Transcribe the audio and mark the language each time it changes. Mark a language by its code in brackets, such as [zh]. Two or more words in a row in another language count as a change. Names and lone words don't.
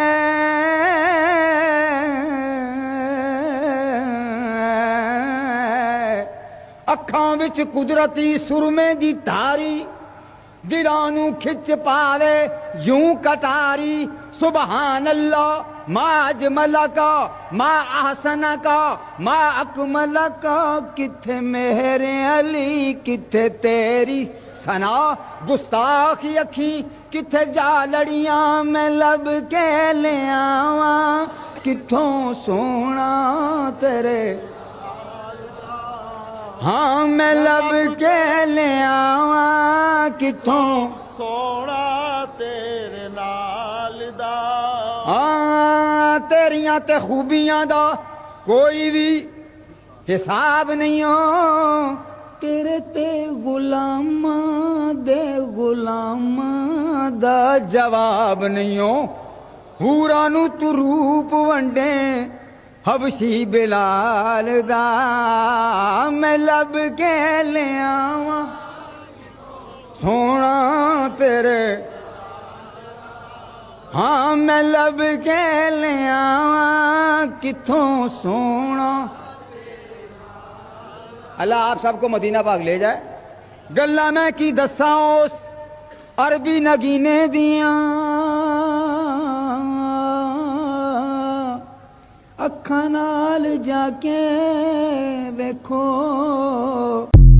[pa] اکھاں وچ قدرتی سرمے دی تاری دلانو کھچ پاوے یوں کٹاری. [ar] سبحان اللہ ما اجمل کا ما احسن کا ما اکمل کا. [pa] کتھے مہر علی کتھے تیری سنا گستاخی اکھیں کتھے جا لڑیاں. میں لب کے لے آواں کتھوں سونا تیرے. ہاں میں لب کے لے آواں کتھوں سونا تیرے نال دا. ہاں تیریاں تے خوبیاں دا کوئی بھی حساب نہیں ہو. تیرے تے غلاماں دے غلاماں دا جواب نہیں ہو. حوراں نو تو روپ ونڈے حبشی بلال دا. میں لب کے لے آواں سونا تیرے. ہاں میں لب کے لے آواں کتھوں سونا. [ur] اللہ آپ سب کو مدینہ پاک لے جائے. [pa] گلا میں کی دساں اس عربی نگینے دیاں اکھاں نال جا کے ویکھو.